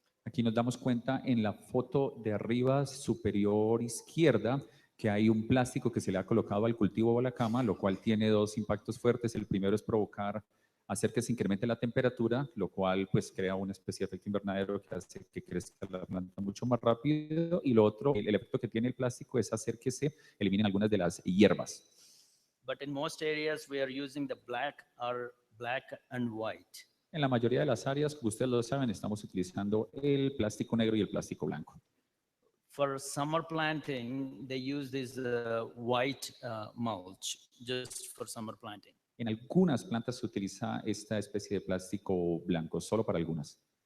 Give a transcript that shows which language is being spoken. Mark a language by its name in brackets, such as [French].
[Spanish] Aquí nos damos cuenta en la foto de arriba superior izquierda que hay un plástico que se le ha colocado al cultivo o a la cama, lo cual tiene 2 impactos fuertes. El primero es hacer que se incremente la temperatura, lo cual pues crea una especie de efecto invernadero que hace que crezca la planta mucho más rápido. Y lo otro, el efecto que tiene el plástico es hacer que se eliminen algunas de las hierbas. [English] But in most areas we are using the black and white. [Spanish] En la mayoría de las áreas, como ustedes lo saben, estamos utilizando el plástico negro y el plástico blanco. [English] For summer planting, they use this white mulch just for summer planting. [Spanish] En algunas plantas se utiliza esta especie de plástico blanco, solo para algunas.